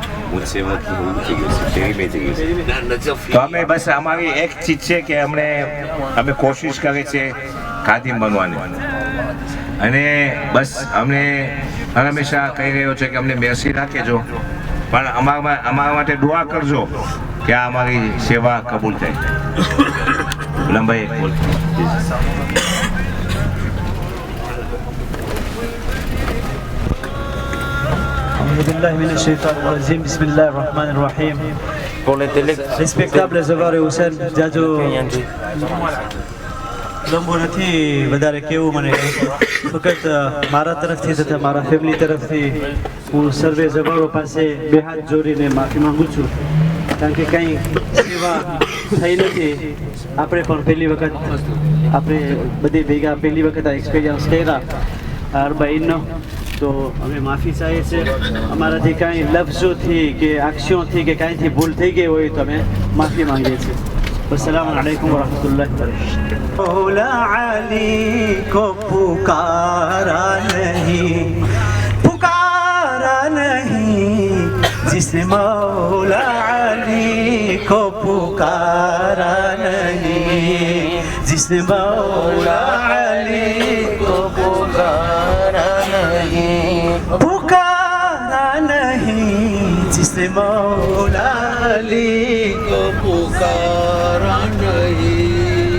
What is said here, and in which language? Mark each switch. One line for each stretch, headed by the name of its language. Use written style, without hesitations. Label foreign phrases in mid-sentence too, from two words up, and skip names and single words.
Gujarati: તો અમે બસ અમારી એક ચીજ છે કે અમે કોશિશ કરીએ છીએ ખાદિમ બનવાની, અને બસ અમને હંમેશા કહી રહ્યો છે કે અમને મેરસી રાખેજો, પણ અમારા માટે દુઆ કરજો કે આ અમારી સેવા કબૂલ થાય. લંબાઈ એક બોલ.
Arabic: أعوذ بالله من الشيطان الرجيم بسم الله الرحمن الرحيم
French: Pour les télé.
Gujarati: Respectable Zawari Hussein જાજો લંબો નથી વધારે કેવું મને ફક્ત મારા તરફથી તથા મારા ફેમિલી તરફથી હું સર્વે જવારો પાસે બે હાથ જોડીને માફી માંગુ છું, કારણ કે કંઈ સેવા થઈ નથી. આપણે પણ પહેલી વખત આપણે બધી ભેગા પહેલી વખત આ એક્સપિરિયન્સ કર્યા અરબાઈનનો, તો અમે માફી ચાહીએ છીએ. અમારાથી કાંઈ લફ્ઝોથી કે આક્ષીઓથી કે કાંઈથી ભૂલ થઈ ગઈ હોય તો અમે માફી માંગીએ છીએ.
Arabic: السلام عليكم ورحمة الله وبركاته.
Hindi: मौला अली को पुकारा नहीं जिसने मौला अली को पुकारा नहीं, जिसने मौला अली को पुकारा नहीं, जिसने मौला अली को पुकारा नहीं.